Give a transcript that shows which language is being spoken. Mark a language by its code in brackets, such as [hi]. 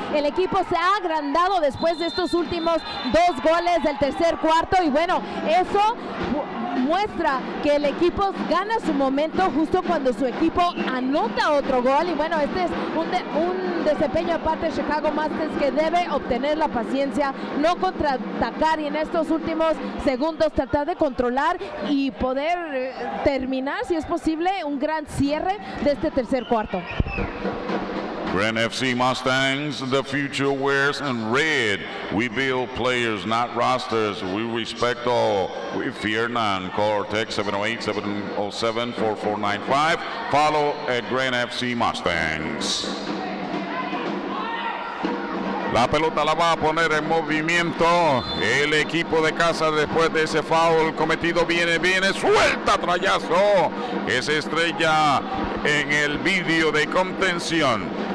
[es] El equipo se ha agrandado después de estos últimos 2 goles del tercer cuarto, y bueno, eso muestra que el equipo gana su momento justo cuando su equipo anota otro gol. Y bueno, este es un desempeño de parte de Chicago Mustangs que debe obtener la paciencia, no contraatacar, y en estos últimos segundos tratar de controlar y poder terminar, si es posible, un gran cierre de este tercer cuarto. [en] Grand FC Mustangs, the future wears in red. We build players, not rosters. We respect all. We fear none. Call or text 708-707-4495. Follow at Grand FC Mustangs. [es] La pelota la va a poner en movimiento el equipo de casa después de ese foul cometido. Viene, suelta trayazo. Es estrella en el vídeo de contención.